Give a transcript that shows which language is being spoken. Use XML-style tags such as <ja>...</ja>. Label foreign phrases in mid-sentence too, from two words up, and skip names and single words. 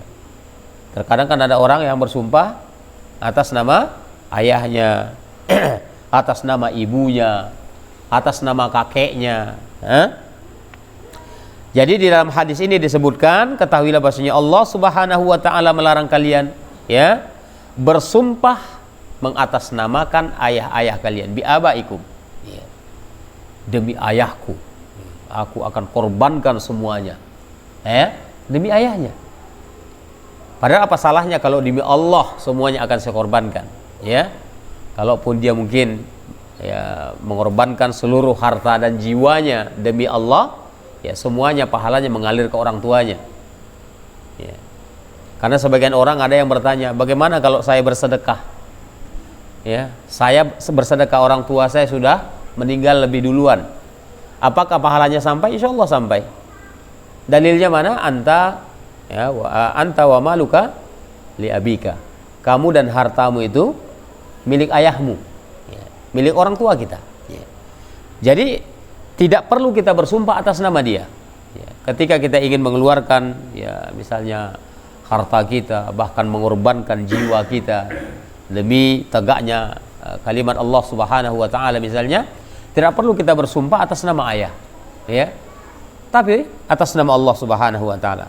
<id>Terkadang kan ada orang yang bersumpah atas nama ayahnya, atas nama ibunya, atas nama kakeknya. Jadi di dalam hadis ini disebutkan, ketahuilah bahwasanya Allah</id> <ar>سبحانه وتعالى</ar> <id>melarang kalian, ya, bersumpah mengatasnamakan ayah-ayah kalian,</id> <ar>بآبائكم.</ar> <id>Ya. Demi ayahku, aku akan korbankan semuanya. Demi ayahnya. Padahal apa salahnya kalau demi Allah semuanya akan saya korbankan, ya? Kalaupun dia mungkin, ya, mengorbankan seluruh harta dan jiwanya demi Allah, ya, semuanya pahalanya mengalir ke orang tuanya. Ya. Karena sebagian orang ada yang bertanya, bagaimana kalau saya bersedekah? Ya, saya bersedekah, orang tua saya sudah meninggal lebih duluan. Apakah pahalanya sampai?</id> <ar>إن شاء الله</ar> <id>sampai. Dalilnya mana?</id> <ar>Anta, ya, أنت ومالك لأبيك.</ar> <id>Kamu dan hartamu itu milik ayahmu, ya, milik orang tua kita. Ya. Jadi tidak perlu kita bersumpah atas nama dia. Ya. Ketika kita ingin mengeluarkan, ya, misalnya harta kita, bahkan mengorbankan jiwa kita demi tegaknya kalimat Allah</id> <ar>سبحانه وتعالى</ar> <id>misalnya, tidak perlu kita bersumpah atas nama ayah, ya, tapi atas nama Allah</id> <ar>سبحانه وتعالى.</ar>